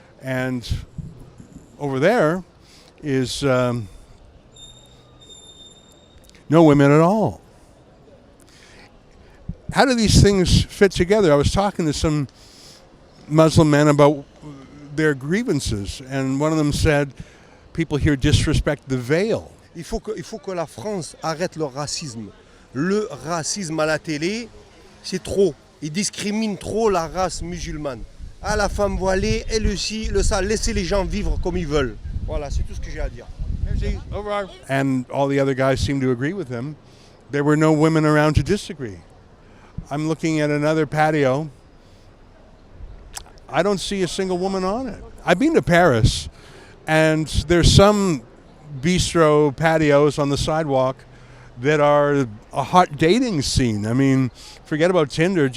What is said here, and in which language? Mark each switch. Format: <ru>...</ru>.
<en>And over there is no women at all. How do these things fit together? I was talking to some Muslim men about their grievances, and one of them said people here disrespect the veil.</en> <fr>Il faut que la France arrête le racisme. Le racisme à la télé, c'est trop. Ils discriminent trop la race musulmane. Ah, la femme voilée, elle aussi, ça, laissez les gens vivre comme ils veulent. Voilà, c'est tout ce que j'ai à dire. Merci. Au revoir.</fr> <en>And all the other guys seem to agree with him. There were no women around to disagree. I'm looking at another patio. I don't see a single woman on it. I've been to Paris, and there's some bistro patios on the sidewalk that are a hot dating scene. I mean, forget about Tinder.</en>